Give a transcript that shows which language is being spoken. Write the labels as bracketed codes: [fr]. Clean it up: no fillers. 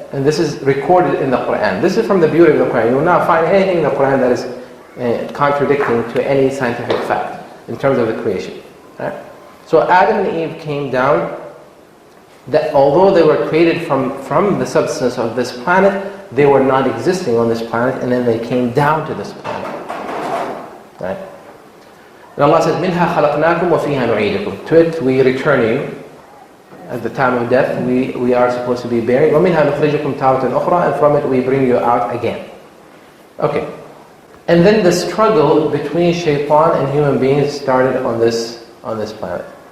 [en] And this is recorded in the Quran. This is from the beauty of the Quran. You will not find anything in the Quran that is contradicting to any scientific fact in terms of the creation. Right? So Adam and Eve came down, that although they were created from the substance of this planet, they were not existing on this planet, and then they came down to this planet. Right? And Allah says, [ar] مِنْهَا خَلَقْنَاكُمْ وَفِيهَا نُعِيدُكُمْ. [en] To it we return you. At the time of death, we are supposed to be buried. [ar] وَمِنْهَا نُخْرِجُكُمْ تَارَةً أُخْرَى. [en] And from it we bring you out again. Okay. And then the struggle between Shaitan and human beings started on this planet.